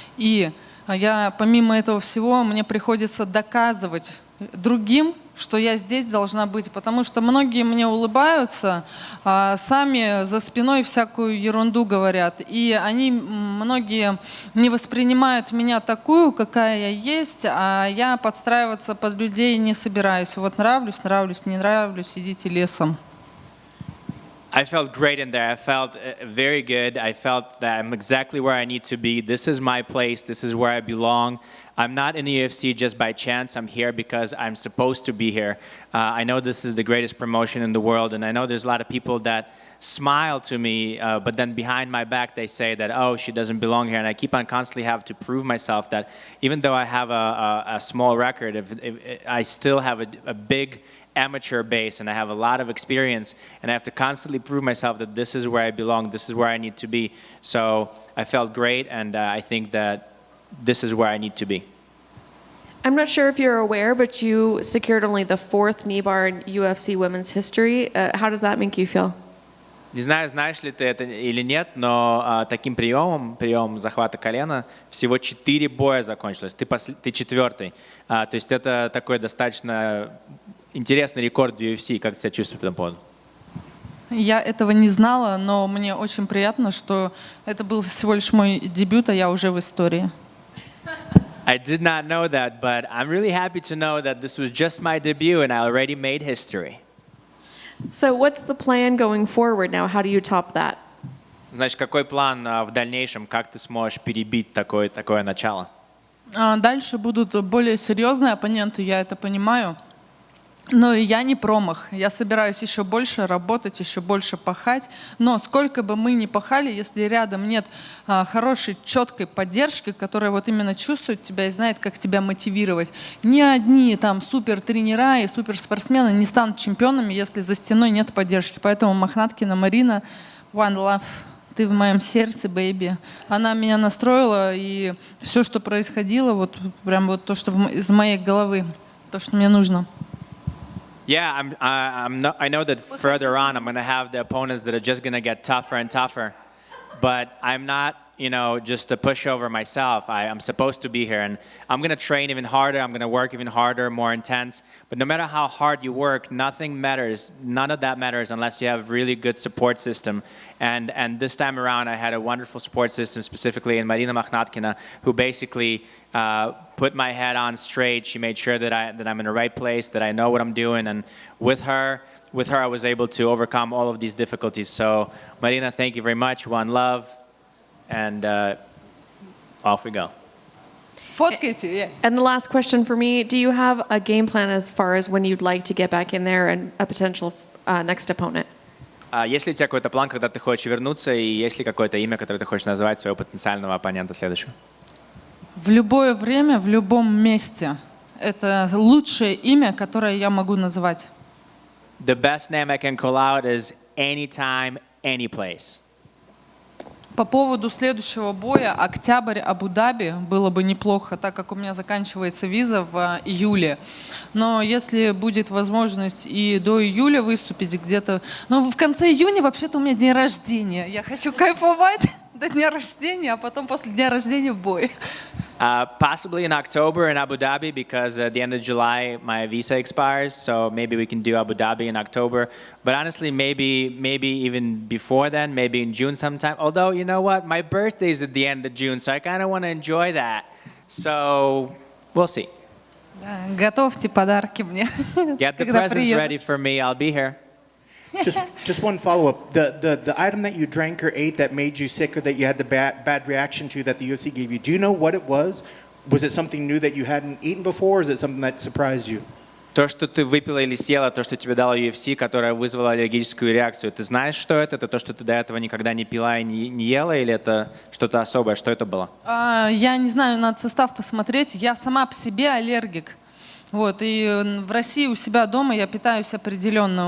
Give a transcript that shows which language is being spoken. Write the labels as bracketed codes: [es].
[ru] И я, помимо этого всего, мне приходится доказывать другим, что я здесь должна быть, потому что многие мне улыбаются, а сами за спиной всякую ерунду говорят, и они, многие, не воспринимают меня такую, какая я есть, а я подстраиваться под людей не собираюсь. Вот нравлюсь, нравлюсь, не нравлюсь, идите лесом. [en] I felt great in there. I felt very good. I felt that I'm exactly where I need to be. This is my place. This is where I belong. I'm not in the UFC just by chance. I'm here because I'm supposed to be here. I know this is the greatest promotion in the world, and I know there's a lot of people that smile to me, but then behind my back they say that, oh, she doesn't belong here. And I keep on constantly have to prove myself that even though I have a small record, if I still have a big amateur base and I have a lot of experience and I have to constantly prove myself that this is where I belong, this is where I need to be. So I felt great, and I think that this is where I need to be. I'm not sure if you're aware, but you secured only the 4th Kneebar in UFC women's history. How does that make you feel? [ru] Не знаю, знаешь ли ты это или нет, но таким приемом захвата колена всего 4 боя закончилось. Ты 4-й. То есть это такой достаточно интересный рекорд в UFC. Как ты себя чувствуешь по этому поводу? Я этого не знала, но мне очень приятно, что это был всего лишь мой дебют, а я уже в истории. [en] I did not know that, but I'm really happy to know that this was just my debut and I already made history. So what's the plan going forward now? How do you top that? [ru] Значит, какой план в дальнейшем? Как ты сможешь перебить такое начало? Дальше будут более серьезные оппоненты, я это понимаю. Но я не промах. Я собираюсь еще больше работать, еще больше пахать. Но сколько бы мы ни пахали, если рядом нет хорошей, четкой поддержки, которая вот именно чувствует тебя и знает, как тебя мотивировать. Ни одни там супер-тренера и суперспортсмены не станут чемпионами, если за стеной нет поддержки. Поэтому Мохнаткина Марина, [en] one love, [ru] ты в моем сердце, бэйби. Она меня настроила, и все, что происходило, вот прям вот то, что из моей головы, то, что мне нужно. [en] Yeah, I know that further on I'm going to have the opponents that are just going to get tougher and tougher, but I'm not, just a pushover myself. I'm supposed to be here, and I'm going to train even harder. I'm going to work even harder, more intense. But no matter how hard you work, nothing matters. None of that matters unless you have a really good support system. And this time around, I had a wonderful support system, specifically in Marina Makhnatkina, who basically put my head on straight. She made sure that I'm in the right place, that I know what I'm doing, and with her, I was able to overcome all of these difficulties. So, Marina, thank you very much. One love. And off we go. [ru] Фоткайте, yeah. [en] And the last question for me, do you have a game plan as far as when you'd like to get back in there and a potential next opponent? [ru] Есть ли у тебя какой-то план, когда ты хочешь вернуться, и есть ли какое-то имя, которое ты хочешь назвать своего потенциального оппонента следующего? В любое время, в любом месте. Это лучшее имя, которое я могу назвать. [en] The best name I can call out is anytime, any place. [ru] По поводу следующего боя, октябрь, Абу-Даби, было бы неплохо, так как у меня заканчивается виза в июле. Но если будет возможность и до июля выступить где-то... Ну, в конце июня вообще-то у меня день рождения. Я хочу кайфовать до дня рождения, а потом после дня рождения в бой. [en] Possibly in October in Abu Dhabi, because at the end of July my visa expires, so maybe we can do Abu Dhabi in October. But honestly, maybe even before then, maybe in June sometime. Although, you know what, my birthday is at the end of June, so I kind of want to enjoy that. So we'll see. [ru] Готовьте подарки мне. [en] Get the presents ready for me. I'll be here. Just one follow-up. The item that you drank or ate that made you sick or that you had the bad reaction to that the UFC gave you, do you know what it was? Was it something new that you hadn't eaten before, or is it something that surprised you? [ru] То, что ты выпила или съела, то, что тебе дало UFC, которое вызвало аллергическую реакцию, ты знаешь, что это? Это то, что ты до этого никогда не пила и не ела, или это что-то особое? Что это было? Я не знаю, надо состав посмотреть. Я сама по себе аллергик. Вот, и в России у себя дома я питаюсь определенно.